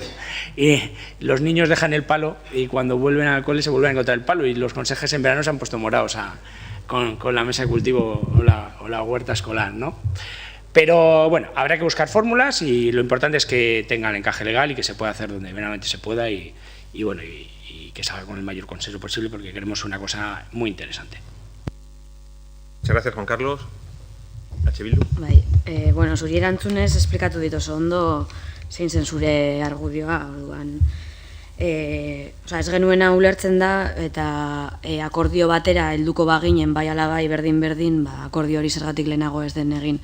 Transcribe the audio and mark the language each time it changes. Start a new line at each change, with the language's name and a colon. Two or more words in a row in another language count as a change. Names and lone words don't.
Spanish: Y los niños dejan el palo y cuando vuelven al cole se vuelven a encontrar el palo y los conserjes en verano se han puesto morados con la mesa de cultivo o la huerta escolar, ¿no? Pero bueno, habrá que buscar fórmulas y lo importante es que tengan encaje legal y que se pueda hacer donde verdaderamente se pueda y bueno, y salga con el mayor consenso posible, porque queremos una cosa muy interesante. Muchas gracias, Juan Carlos. H. Bildu.
Basque: Bai, bueno, zuri erantzunez esplikatu dit oso ondo zein zen zure argudioa, orduan. Ez genuena ulertzen da, eta akordio batera helduko baginen, bai ala bai berdin-berdin, akordio hori zergatik lehenago ez den egin.